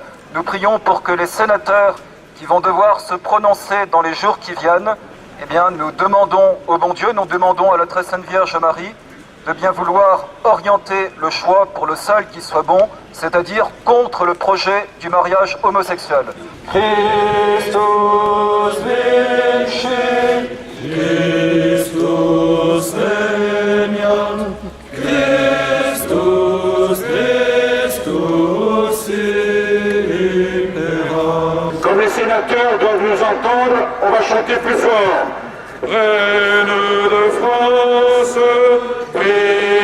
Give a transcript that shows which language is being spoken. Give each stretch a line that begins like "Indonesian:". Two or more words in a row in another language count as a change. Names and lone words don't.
French: Nous prions pour que les sénateurs qui vont devoir se prononcer dans les jours qui viennent, eh bien, nous demandons au bon Dieu, nous demandons à la très sainte Vierge Marie de bien vouloir orienter le choix pour le seul qui soit bon, c'est-à-dire contre le projet du mariage homosexuel.
Latin: Christus vinci, Christus regnat, Christus Christus impera.
French: Comme les sénateurs doivent nous entendre, on va va chanter plus fort. Reine de France,